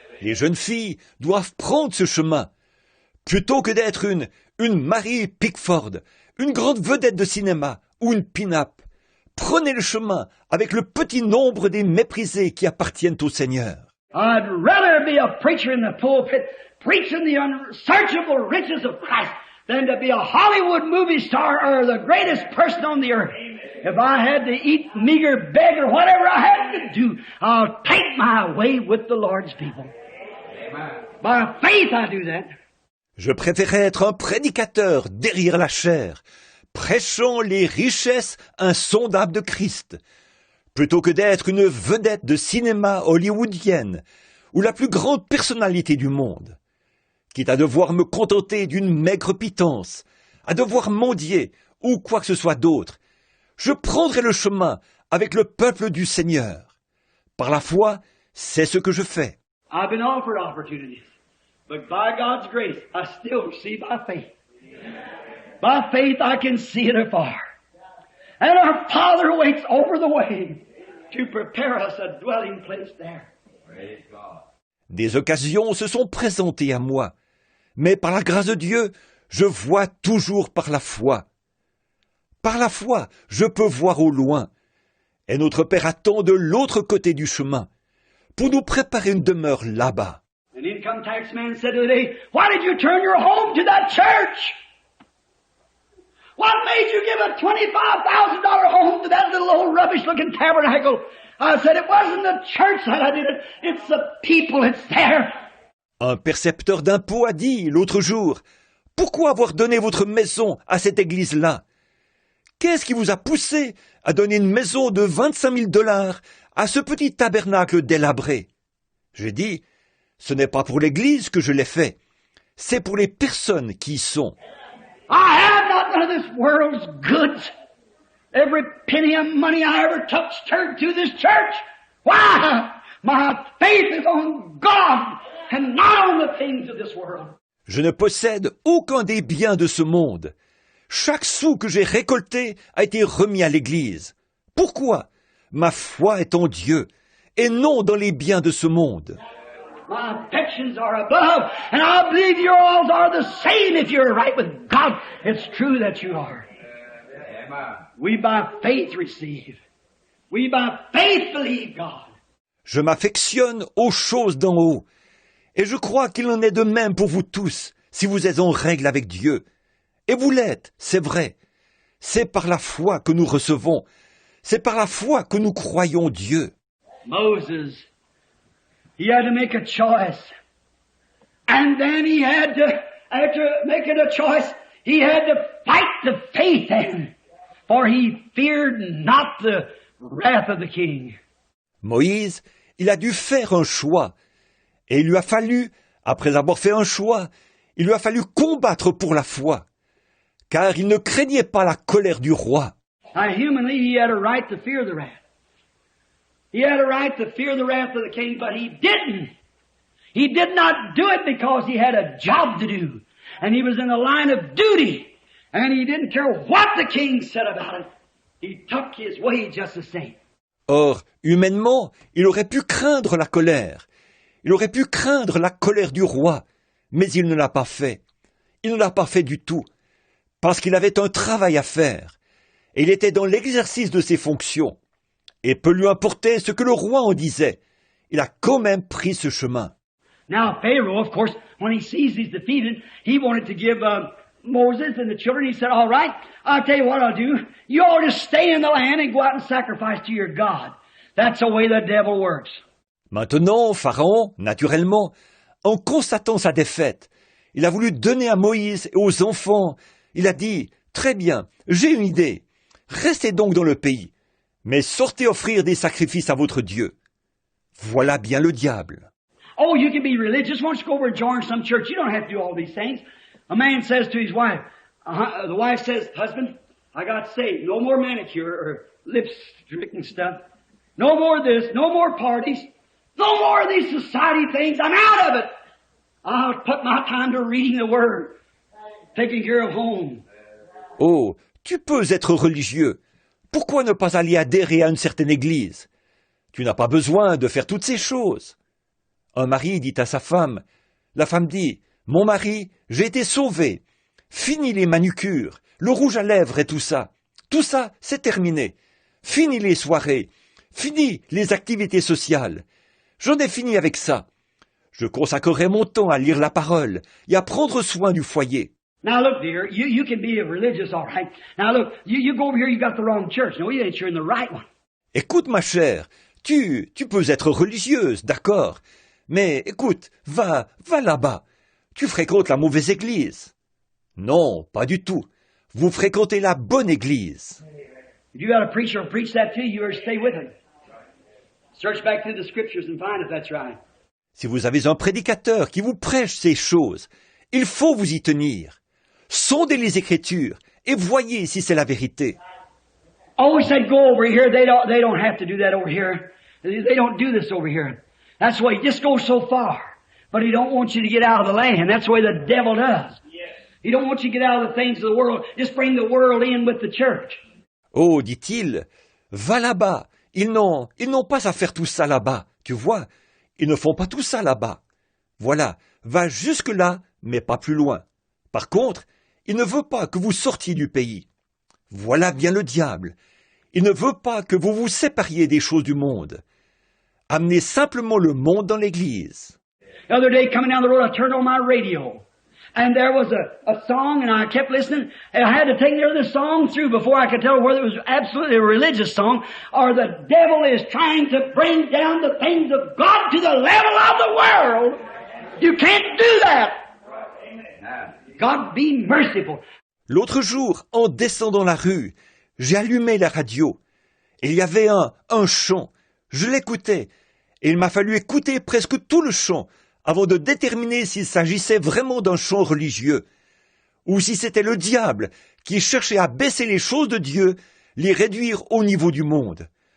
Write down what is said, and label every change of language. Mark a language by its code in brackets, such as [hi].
[fr] Les jeunes filles doivent prendre ce chemin, plutôt que d'être une Mary Pickford, une grande vedette de cinéma ou une pin-up. Prenez le chemin avec le petit nombre des méprisés qui appartiennent au Seigneur. [en] I'd rather be a preacher in the pulpit, preaching the unsearchable riches of Christ, than to be a Hollywood movie star or the greatest person on the earth. If I had to eat, meager, beg, or whatever I had to do, I'll take my way with the Lord's people. By faith I do that. [fr] Je préférais être un prédicateur derrière la chair, prêchant les richesses insondables de Christ, plutôt que d'être une vedette de cinéma hollywoodienne ou la plus grande personnalité du monde. Quitte à devoir me contenter d'une maigre pitance, à devoir mendier ou quoi que ce soit d'autre, je prendrai le chemin avec le peuple du Seigneur. Par la foi, c'est ce que je fais. [en] I've been offered opportunities, but by God's grace, I still see by faith. By faith, I can see it afar. And our Father waits over the way to prepare us a dwelling place there. Praise God. [fr] Des occasions se sont présentées à moi, mais par la grâce de Dieu, je vois toujours par la foi. Par la foi, je peux voir au loin. Et notre Père attend de l'autre côté du chemin, pour nous préparer une demeure là-bas. [en] An income tax man said today, why did you turn your home to that church? What made you give a $25,000 home to that little old rubbish-looking tabernacle? I said, it wasn't the church that I did it. It's the people that's there. [fr] Un percepteur d'impôts a dit l'autre jour, « Pourquoi avoir donné votre maison à cette église-là? Qu'est-ce qui vous a poussé à donner une maison de $25 000 à ce petit tabernacle délabré? J'ai dit, ce n'est pas pour l'Église que je l'ai fait, c'est pour les personnes qui y sont. [en] I have not none of this world's goods. Every penny of money I ever touched turned to this church. Why? My faith is on God and not on the things of this world. [fr] Je ne possède aucun des biens de ce monde. Chaque sou que j'ai récolté a été remis à l'Église. Pourquoi? Ma foi est en Dieu et non dans les biens de ce monde. [en] My affections are above, and I believe yours are the same if you're right with God. It's true that you are. We by faith receive. We by faith believe God. [fr] Je m'affectionne aux choses d'en haut. Et je crois qu'il en est de même pour vous tous, si vous êtes en règle avec Dieu. Et vous l'êtes, c'est vrai. C'est par la foi que nous recevons. C'est par la foi que nous croyons Dieu. [en] Moses, he had to make a choice. And then he had to, after making a choice, he had to fight the faith then. For he feared not the wrath of the king. [fr] Moïse, il a dû faire un choix. Et il lui a fallu, après avoir fait un choix, il lui a fallu combattre pour la foi. Car il ne craignait pas la colère du roi. [en] Now, humanly, he had a right to fear the wrath. He had a right to fear the wrath of the king, but he didn't. He did not do it because he had a job to do. And he was in the line of duty. And he didn't care what the king said about it. He took his way just the same. [fr] Or, humainement, il aurait pu craindre la colère. Il aurait pu craindre la colère du roi. Mais il ne l'a pas fait. Il ne l'a pas fait du tout. Parce qu'il avait un travail à faire. Et il était dans l'exercice de ses fonctions. Et peu lui importait ce que le roi en disait. Il a quand même pris ce chemin. [en] Now Pharaoh, of course, when he sees he's defeated, he wanted to give Moses and the children. He said, all right, I'll tell you what I'll do. You all just stay in the land and go out and sacrifice to your God. That's the way the devil works. [fr] Maintenant, Pharaon, naturellement, en constatant sa défaite, il a voulu donner à Moïse et aux enfants. Il a dit, très bien, j'ai une idée. Restez donc dans le pays, mais sortez offrir des sacrifices à votre Dieu. Voilà bien le diable. [en] Oh, you can be religious. Why don't you go over and join some church? You don't have to do all these things. A man says to his wife, the wife says, husband, I got saved. No more manicure or lipstick and stuff. No more this, no more parties. No more of these society things. I'm out of it. I'll put my time to reading the Word, taking care of home. [fr] Oh, tu peux être religieux. Pourquoi ne pas aller adhérer à une certaine église? Tu n'as pas besoin de faire toutes ces choses. Un mari dit à sa femme, la femme dit, mon mari, j'ai été sauvé. Fini les manucures, le rouge à lèvres et tout ça. Tout ça, c'est terminé. Fini les soirées. Fini les activités sociales. J'en ai fini avec ça. Je consacrerai mon temps à lire la parole et à prendre soin du foyer. [en] Now look, dear, you can be a religious, all right. Now look, you go over here, you got the wrong church. No, you ain't sure in the right one. [fr] Écoute, ma chère, tu peux être religieuse, d'accord. Mais écoute, va là-bas. Tu fréquentes la mauvaise église. Non, pas du tout. Vous fréquentez la bonne église. [en] If you got a preacher who preach that to you, you better stay with him. Search back through the scriptures and find if that's right. [fr] Si vous avez un prédicateur qui vous prêche ces choses, il faut vous y tenir. Sondez les Écritures et voyez si c'est la vérité. [en] Always said go over here. They don't have to do that over here. They don't do this over here. That's why he just goes so far. But he don't want you to get out of the land. That's the way the devil does. He don't want you to get out of the things of the world. Just bring the world in with the church. [fr] Oh, dit-il, va là-bas. Ils n'ont pas à faire tout ça là-bas. Tu vois, ils ne font pas tout ça là-bas. Voilà, va jusque-là, mais pas plus loin. Par contre, il ne veut pas que vous sortiez du pays. Voilà bien le diable. Il ne veut pas que vous vous sépariez des choses du monde. Amenez simplement le monde dans l'église. [en] The other day, coming down the road, I turned on my radio. And there was a song, and I kept listening. And I had to take the song through before I could tell whether it was absolutely a religious song or the devil is trying to bring down the things of God to the level of the world. You can't do that. God be merciful. [fr] L'autre jour, en descendant la rue, j'ai allumé la radio. Il y avait un chant. Je l'écoutais. Et il m'a fallu écouter presque tout le chant avant de déterminer s'il s'agissait vraiment d'un chant religieux, ou si c'était le diable qui cherchait à baisser les choses de Dieu, les réduire au niveau du monde.